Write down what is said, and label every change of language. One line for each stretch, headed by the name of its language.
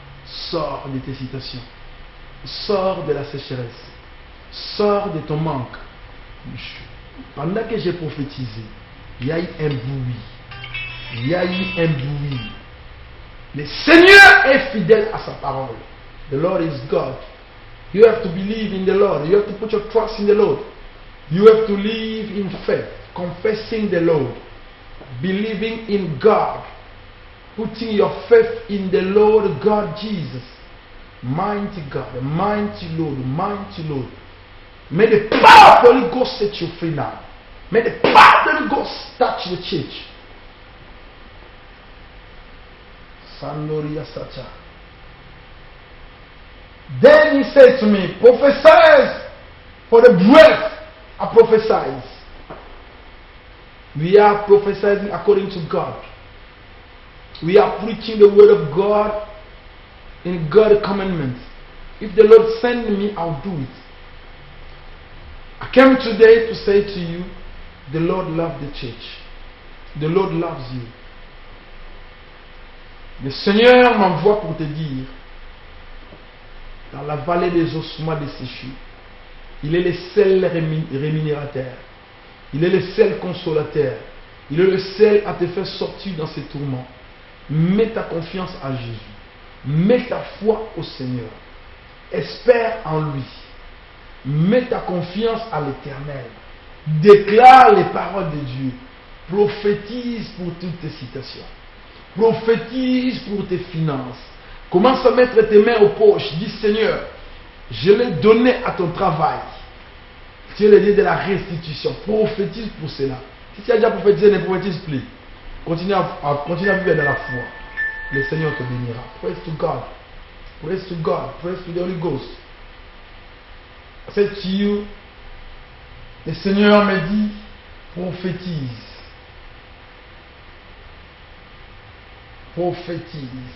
French: Sors de tes citations. Sors de la sécheresse. Sors de ton manque. Pendant que j'ai prophétisé, il y a eu un bruit. Il y a eu un bruit. Le Seigneur est fidèle à sa parole.
English: The Lord is God. You have to believe in the Lord. You have to put your trust in the Lord. You have to live in faith, confessing the Lord, believing in God, putting your faith in the Lord God Jesus. Mighty God, mighty Lord, mighty Lord. May the power of the Holy Ghost set you free now. May the power of the Holy Ghost touch the church. Sandoria Sacha. Then he said to me, prophesy, for the breath I prophesied. We are prophesying according to God. We are preaching the word of God in God's commandments. If the Lord send me, I'll do it. I came today to say to you, the Lord loves the church. The Lord loves you.
French: Le Seigneur m'envoie pour te dire, dans la vallée des ossements desséchés, il est le seul rémunérateur. Il est le seul consolateur. Il est le seul à te faire sortir dans ces tourments. Mets ta confiance en Jésus. Mets ta foi au Seigneur. Espère en lui. Mets ta confiance à l'Éternel. Déclare les paroles de Dieu. Prophétise pour toutes tes situations. Prophétise pour tes finances. Commence à mettre tes mains aux poches. Dis Seigneur, je l'ai donné à ton travail. Tu es le Dieu de la restitution. Prophétise pour cela. Si tu as déjà prophétisé, ne prophétise plus. Continue à vivre dans la foi. Le Seigneur te bénira.
English: Praise to God. Praise to God. Praise to the Holy Ghost. I said to you,
French: le Seigneur me dit, prophétise. Prophétise.